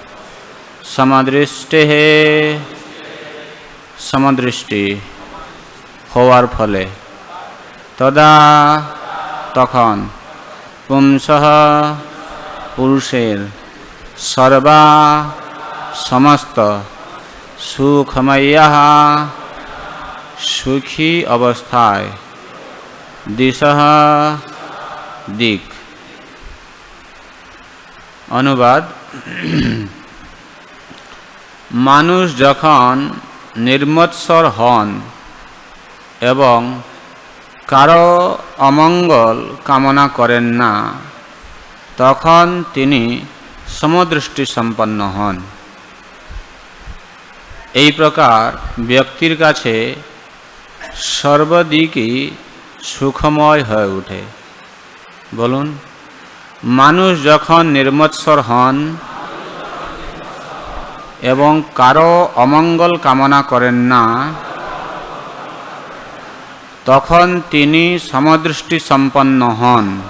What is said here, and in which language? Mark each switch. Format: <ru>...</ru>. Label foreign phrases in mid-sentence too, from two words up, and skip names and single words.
<bn>সমদৃষ্টি হওয়ার ফলে তদা তখন পুংসঃ পুরুষের সর্বা সমস্ত সুখময়ঃ সুখী অবস্থায় দিশঃ দিক। অনুবাদ মানুষ যখন নির্মৎসর হন এবং কারো অমঙ্গল কামনা করেন না তখন তিনি সমদৃষ্টি সম্পন্ন হন। এই প্রকার ব্যক্তির কাছে সর্বদিকই সুখময় হয়ে ওঠে। বলুন, মানুষ যখন নির্মৎসর হন এবং কারো অমঙ্গল কামনা করেন না তখন তিনি সমদৃষ্টি সম্পন্ন হন।</bn>